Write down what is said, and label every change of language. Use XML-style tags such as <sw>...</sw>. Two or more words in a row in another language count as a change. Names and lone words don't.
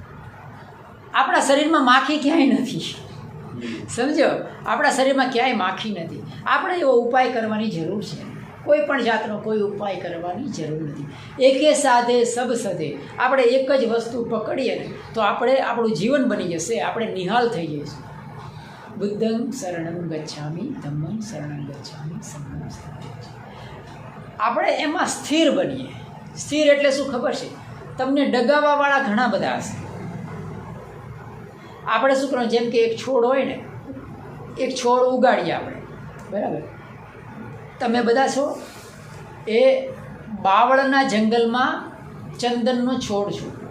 <gu>આપણા શરીરમાં માખી ક્યાંય નથી, સમજો, આપણા શરીરમાં ક્યાંય માખી નથી. આપણે એવો ઉપાય કરવાની જરૂર છે, કોઈ પણ જાતનો કોઈ ઉપાય કરવાની જરૂર નથી.</gu> <hi>एके साधे सब सधे.</hi> <gu>આપણે એક જ વસ્તુ પકડીએ ને તો આપણું જીવન બની જશે, આપણે નિહાલ થઈ જઈશું.</gu> <pi>बुद्धं शरणं गच्छामि, धम्मं शरणं गच्छामि, संघं शरणं गच्छामि, સંઘં શરણં ગચ્છામિ.</pi> <gu>આપણે એમાં સ્થિર બનીએ. સ્થિર એટલે શું ખબર છે તમને? ડગાવાવાળા ઘણા બધા હશે. આપણે શું કરવાનું, જેમ કે એક છોડ હોય ને, એક છોડ ઉગાડીએ આપણે, બરાબર? તમે બધા છો એ બાવળના જંગલમાં ચંદનનો છોડ છો.</gu>